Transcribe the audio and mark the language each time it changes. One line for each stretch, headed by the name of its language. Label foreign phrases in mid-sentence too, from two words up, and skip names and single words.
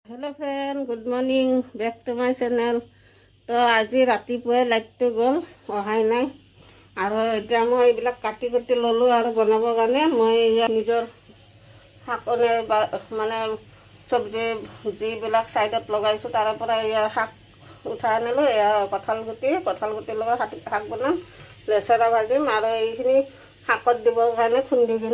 English: Hello friend, good morning, back to my channel.
Assamese: তো আজ ৰাতিপুৱাই লাইটটো গ'ল, অহাই নাই আৰু এতিয়া মই এইবিলাক কাটি কাটি ললো আৰু বনাবৰ কাৰণে মই নিজৰ শাকনে মানে চব্জি যিবিলাক সাইডত লগাইছো তাৰ পৰা শাক উঠাই আনিলো। কঁঠাল গুটি লগত শাক বনাম, লেচেৰা ভাজিম আৰু এইখিনি শাকত দিবৰ কাৰণে খুন্দি কিনে।